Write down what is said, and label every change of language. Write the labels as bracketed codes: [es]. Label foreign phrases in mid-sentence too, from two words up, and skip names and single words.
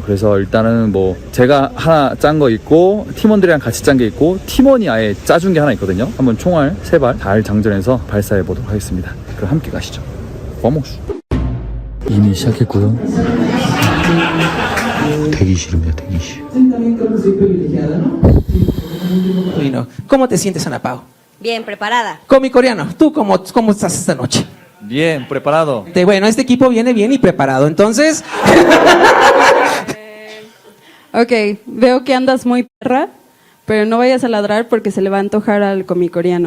[ko] 그래서 일단은 뭐 제가 하나 짠 거 있고, 팀원들이랑 같이 짠 게 있고, 팀원이 아예 짜준 게 하나 있거든요. 한번 총알 3발 잘 장전해서 발사해 보도록 하겠습니다. 그럼 함께 가시죠. 와모스. 이미 시작했고요. 대기실입니다. 대기실. [es] Bueno, ¿cómo te sientes, Ana Pao? Bien, preparada. Comicoreano, ¿tú cómo estás esta noche? Bien, preparado. Bueno, este equipo viene bien y preparado. Entonces, Ok, veo que andas muy perra, pero no vayas a ladrar porque se le va a antojar al comicoreano.